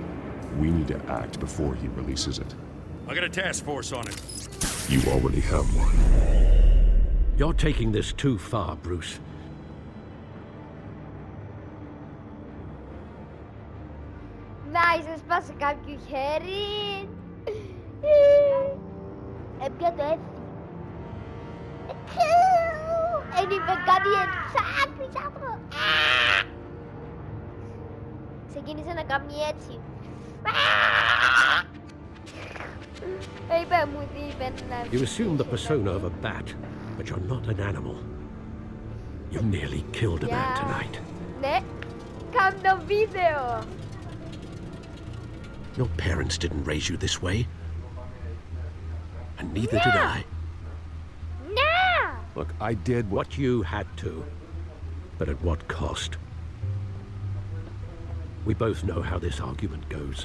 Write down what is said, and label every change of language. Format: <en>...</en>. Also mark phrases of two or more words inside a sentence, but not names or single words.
<en>We need to act before he releases it. I got a task force on it. You already have one. You're taking this too far, Bruce.</en> <el>Nice, σπάσε κάποιο χέρι. Έπια το έφυγε. Δεν είπε κάτι έτσι. Ξεκίνησε να κάνει έτσι. Είπε μου τι είπε να...</el> <en>You assume the persona of a bat, but you're not an animal. You nearly killed a man tonight.</en> <el>Ναι, κάνω βίντεο.</el> <en>Your parents didn't raise you this way. And neither did I. No! Look, I did what you had to. But at what cost? We both know how this argument goes.</en>